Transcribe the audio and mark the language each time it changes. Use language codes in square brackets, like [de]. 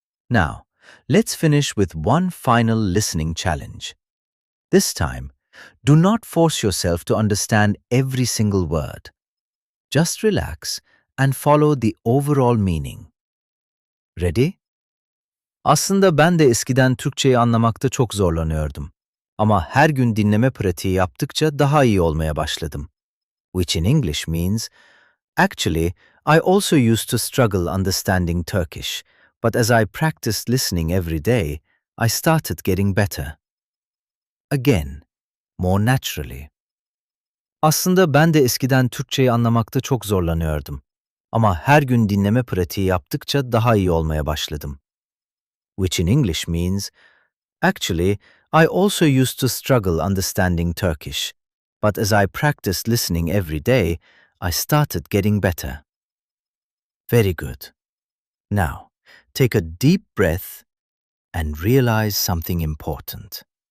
[en] Now, let's finish with one final listening challenge. This time, do not force yourself to understand every single word. Just relax and follow the overall meaning. Ready? [tr] Aslında ben de eskiden Türkçeyi anlamakta çok zorlanıyordum. Ama her gün dinleme pratiği yaptıkça daha iyi olmaya başladım. [en] Which in English means, actually, I also used to struggle understanding Turkish, but as I practiced listening every day, I started getting better. Again, more naturally. [tr] Aslında ben de eskiden Türkçeyi anlamakta çok zorlanıyordum. Ama her gün dinleme pratiği yaptıkça daha iyi olmaya başladım. [en] Which in English means, actually, I also used to struggle understanding Turkish, but as I practiced listening every day, I started getting better. Very good. Now, take a deep breath and realize something important.